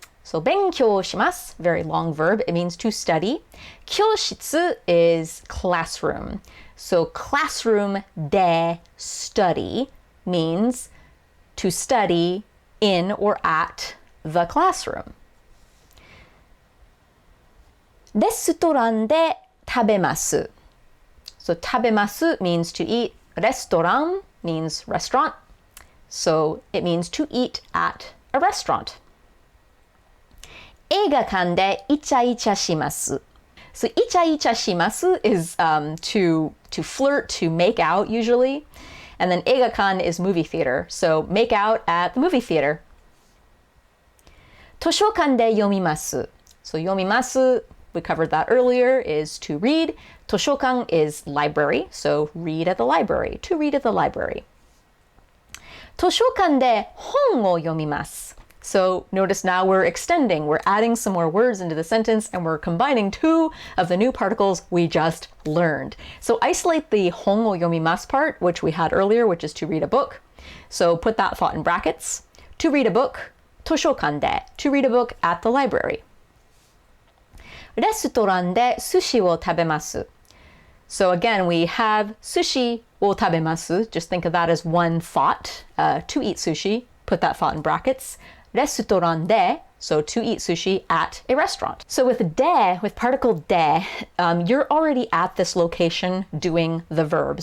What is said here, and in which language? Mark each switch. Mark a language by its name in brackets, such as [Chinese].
[English] So [Japanese] 勉強します, [English] very long verb. It means to study. [Japanese] 教室 [English] is classroom. So classroom de study means to study in or at the classroom. [Japanese] レストランで食べます. [English] So [Japanese] 食べます [English] means to eat. [Japanese] レストラン [English] means restaurant. So it means to eat at a restaurant. [Japanese] 映画館でイチャイチャします. [English] So [Japanese] イチャイチャします [English] is to flirt, to make out usually. And then [Japanese] 映画館 [English] is movie theater. So make out at the movie theater. [Japanese] 図書館で読みます. [English] So [Japanese] 読みます, [English] we covered that earlier, is to read. [Japanese] 図書館 [English] is library. So read at the library. To read at the library. [Japanese] 図書館で本を読みます. [English] So notice now we're extending, we're adding some more words into the sentence, and we're combining two of the new particles we just learned. So isolate the [Japanese] 本を読みます [English] part, which we had earlier, which is to read a book. So put that thought in brackets. To read a book, [Japanese] 図書館で, [English] to read a book at the library. [Japanese] レストランで寿司を食べます. [English] So again, we have sushi [Japanese] を食べます. [English] Just think of that as one thought. To eat sushi, put that thought in brackets. [Japanese] レストランで, [English] so to eat sushi at a restaurant. So with de, with particle de, you're already at this location doing the verb.